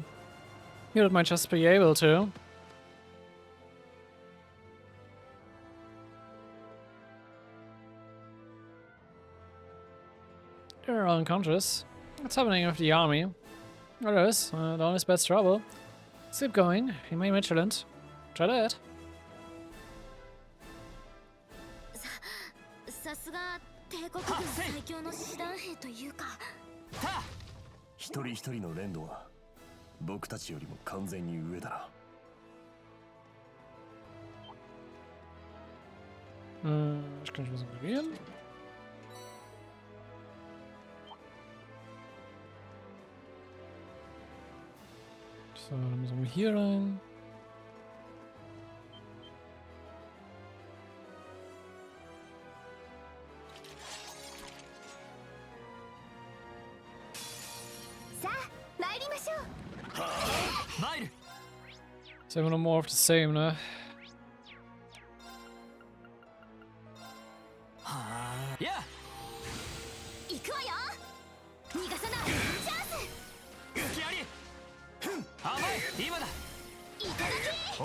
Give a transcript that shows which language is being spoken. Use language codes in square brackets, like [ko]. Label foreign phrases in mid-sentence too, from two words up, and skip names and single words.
[en] You might just be able to. They're all unconscious. What's happening with the army? It is. Don't expect trouble. Keep going. You may be vigilant. Try that. [ja] さすが帝国軍最強の師団兵というか。一人一人の連動は僕たちよりも完全に上だな。 [de] Ich kann nicht was ignorieren. So, dann müssen wir hier rein. Ist immer noch [en] more of the same, [de] ne? Ja. [ja] 行くわよ。逃がさない。チャンス。隙あり。甘い。今だ。いただき。